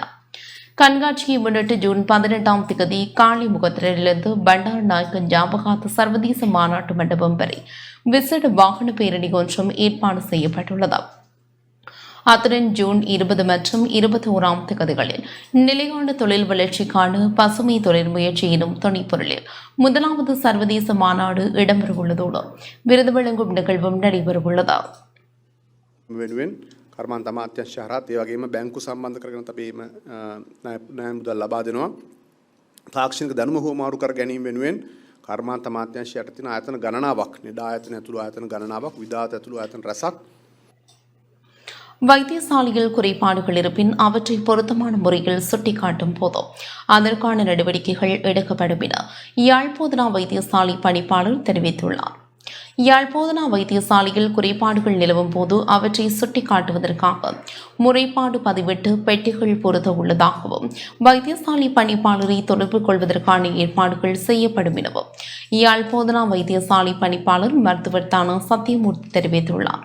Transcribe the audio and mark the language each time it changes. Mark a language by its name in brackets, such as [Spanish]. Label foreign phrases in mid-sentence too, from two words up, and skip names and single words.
[Tamil] கண்காட்சியை முன்னிட்டு ஜூன் 18ஆம் தேதி காளிமுகத்திலிருந்து பண்டார்நாயக்க ஞாபகார்த்த சர்வதேச மாநாட்டு மண்டபம் வரை விசேட வாகன பேரணி ஒன்றும் ஏற்பாடு செய்யப்பட்டுள்ளது. அத்துடன் ஜூன் 20 மற்றும் 21ஆம் தேதிகளில் நிலையான தொழில் வளர்ச்சிக்கான பசுமை தொழில் முயற்சி எனும் துணைப்பொருளில் முதலாவது சர்வதேச மாநாடு இடம்பெறவுள்ளதோடு விருது வழங்கும் நிகழ்வும் நடைபெறவுள்ளது. [Sinhala] කර්මාන්ත අමාත්‍යංශ හරහත් ඒ වගේම බැංකු සම්බන්ධ කරගෙන අපි ණය මුදල් ලබා දෙනවා. තාක්ෂණික දැනුම හුවමාරු කර ගැනීම වෙනුවෙන් කර්මාන්ත අමාත්‍යංශය යටතේ තියෙන ආයතන ගණනාවක්, නිදා ආයතන ඇතුළු ආයතන ගණනාවක්, විදාත ඇතුළු ආයතන රැසක්. [Tamil] வைத்தியசாலையில் குறைபாடுகள் இருப்பின் அவற்றை பொருத்தமான முறையில் சுட்டிக்காட்டும் போது அதற்கான நடவடிக்கைகள் எடுக்கப்படும் என யாழ்ப்பாண வைத்தியசாலை பணிப்பாளர் தெரிவித்துள்ளார். யாழ்ப்பாண வைத்தியசாலையில் குறைபாடுகள் நிலவும் போது அவற்றை சுட்டிக்காட்டுவதற்காக முறைப்பாடு பதிவிட்டு பெட்டிகள் பொருத்த உள்ளதாகவும் வைத்தியசாலை பணிப்பாளரை தொடர்பு கொள்வதற்கான ஏற்பாடுகள் செய்யப்படும் எனவும் யாழ்ப்பாண வைத்தியசாலை பணிப்பாளர் மருத்துவர் தான சத்தியமூர்த்தி தெரிவித்துள்ளார்.